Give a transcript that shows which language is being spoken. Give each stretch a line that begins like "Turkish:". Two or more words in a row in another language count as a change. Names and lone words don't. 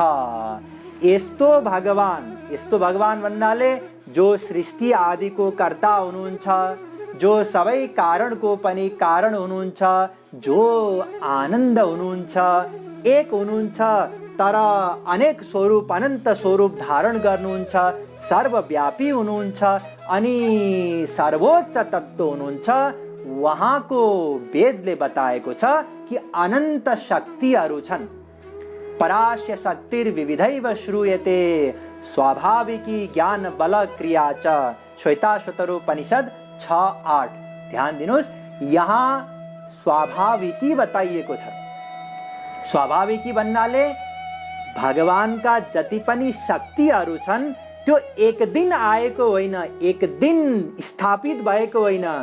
Nepali: यस्तो भगवान भन्नाले जो सृष्टि आदिको कर्ता हुनुहुन्छ, जो सबै कारणको पनि कारण हुनुहुन्छ, जो आनन्द हुनुहुन्छ, एक हुनुहुन्छ तर अनेक स्वरूप, अनन्त स्वरूप धारण गर्नुहुन्छ, सर्वव्यापी हुनुहुन्छ अनि सर्वोच्च तत्व हुनुहुन्छ। उहाँको वेदले बताएको छ कि अनन्त शक्तिहरू छन्।
Sanskrit: परास्य शक्तिर्विविधैव श्रूयते स्वाभाविकी ज्ञान बल क्रिया च।
Nepali: श्वेताश्वतरोपनिषद 6:8। ध्यान दिनुहोस्, यहाँ स्वाभाविकी बताइएको छ। स्वाभाविकी भन्नाले भगवानका जति पनि शक्तिहरू छन् त्यो एक दिन आएको होइन, एक दिन स्थापित भएको होइन।